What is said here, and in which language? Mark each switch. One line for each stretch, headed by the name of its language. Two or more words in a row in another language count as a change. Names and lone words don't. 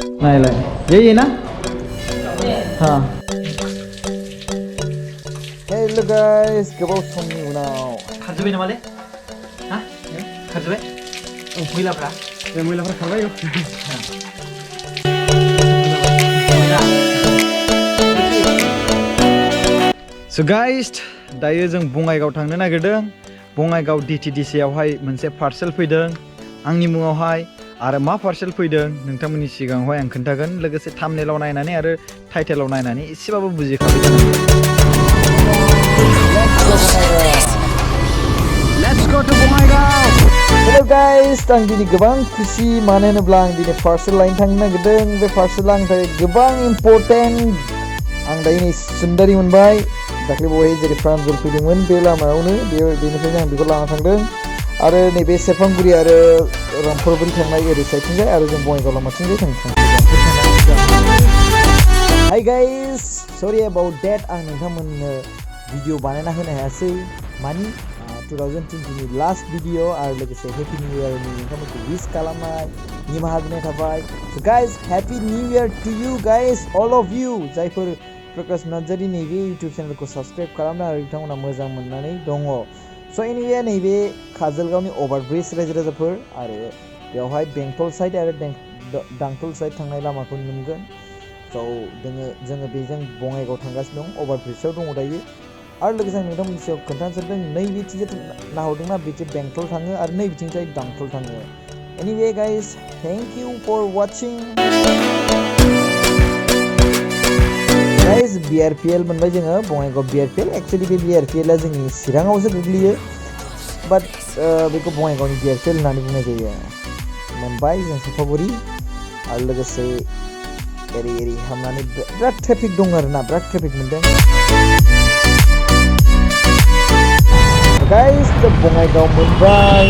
Hindi: नायलाय यही ना हाँ
English: Hello guys,
Bodo: gobaw समनि उनाव खारजोबाय नामालै हा खारजोबाय मैलाफ्रा खारबाय
English: So guys,
Bodo: दायो जों बङाइगाव थांनो नागिरदों बङाइगाव DTDC आवहाय मोनसे पार्सेल फैदों आंनि मुङावहाय आरो मा पार्सेल फैदों नोंथांमोननि सिगाङावहाय आं खोन्थागोन लोगोसे थाम्बनेलाव नायनानै आरो टाइटेलाव नायनानै एसेबाबो बुजिखाबाय जानांगौ
English: Let's go to Bongaigaon. Hello guys,
Bodo: आं दिनै गोबां खुसि मानो होनोब्ला आं दिनै पार्सेल लायनो थांनो नागिरदों बे पार्सेला आंनि थाखाय गोबां इम्पोर्टेन्ट आं दायो नै सुन्दारि मोनबाय दाख्लै बहाय जेरै प्रान्जल फैदोंमोन बे लामायावनो बेनिफ्रायनो आं बेखौ लाना थांदों आरो नैबे सेरफांगुरि आरो रामपुरबारि थांनाय ओरै साइडथिंजाय आरो जों बङाइगाव लामाथिंजाय थांदों
English: Hi guys, sorry about that
Bodo: आं नोंथांमोननो भिडिअ बानायना होनो हायासै मानि 2020 नि
English: last video
Bodo: आरो लोगोसे
English: happy new year
Bodo: नि नोंथांमोनखौ विश खालामनाय निमाहा बिनाय थाबाय
English: So guys, happy new year to you guys, all of you
Bodo: जायफोर प्रकाश नार्जारी नैबे इउटुब चेनेलखौ साबस्क्राइब खालामना आरो बिथांमोना मोजां मोननानै दङ
English: So anyway
Bodo: नैबे काजलगावनि ओभारब्रिज रायजो राजाफोर आरो बेवहाय बेंटल साइड आरो दांतल साइड थांनाय लामाखौ नुनो मोनगोन So जोङो बेजों बङाइगाव थांगासिनो दं ओभारब्रिजआव दङ दायो आरो लोगोसे आं नोंथांमोननि सायाव खोन्थानो सानदों नैबेथिंजाय नाहरदोंना बेथिं बेंटल थाङो आरो नैबेथिंजाय दांतल थाङो
English: Anyway guys, thank you for watching
Bodo: Guys, BRPL मोनबाय जोङो बङाइगाव BRPL एक्चुअली बे BRPL आ जोंनि चिराङावसो गोग्लैयो बाट बेखौ बङाइगावनि BRPL होननानै बुंनाय जायो मोनबाय जों सापागुरि आरो लोगोसे एरै हाबनानै बिराद ट्रेफिक दं आरोना बिराद ट्रेफिक मोनदों
English: Guys, the
Bodo: बङाइगाव मोनबाय